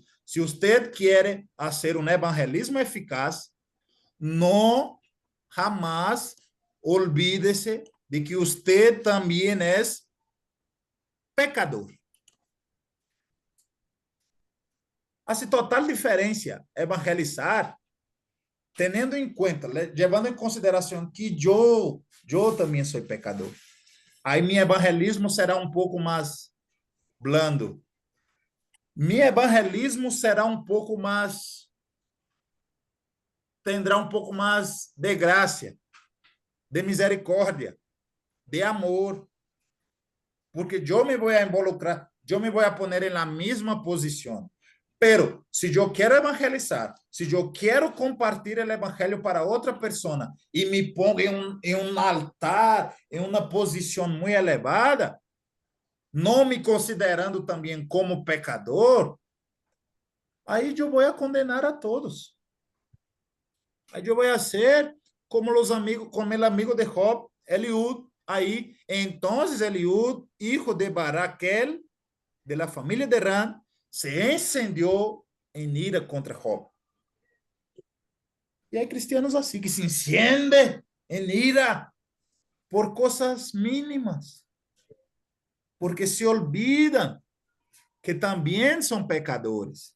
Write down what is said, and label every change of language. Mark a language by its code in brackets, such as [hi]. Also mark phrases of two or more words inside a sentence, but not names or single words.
[es] Si usted quiere hacer un evangelismo eficaz, no jamás olvídese de que usted también es pecador. Hace total diferencia evangelizar, teniendo en cuenta, llevando en consideración que yo también soy pecador. [pt] Aí mi evangelismo será um pouco mais blando. Mi evangelismo será um pouco mais, tendrá um pouco mais de graça, de misericórdia, de amor, porque eu me vou a involucrar, eu me vou [es] a poner [pt] em la mesma posição. Pero, se eu quero evangelizar, se eu quero compartilhar o evangelho para outra pessoa e [es] me pongo [pt] em um altar, em uma posição muito elevada, não me considerando também como pecador, aí eu vou a condenar a todos. Aí eu vou a ser como os amigos, como o amigo de Job, Eliud. Aí, então, [es] Eliud, hijo de Baraquel, de la familia de Ram, se encendió en ira contra Job. Y hay cristianos así que se encienden en ira por cosas mínimas, porque se olvidan que también son pecadores.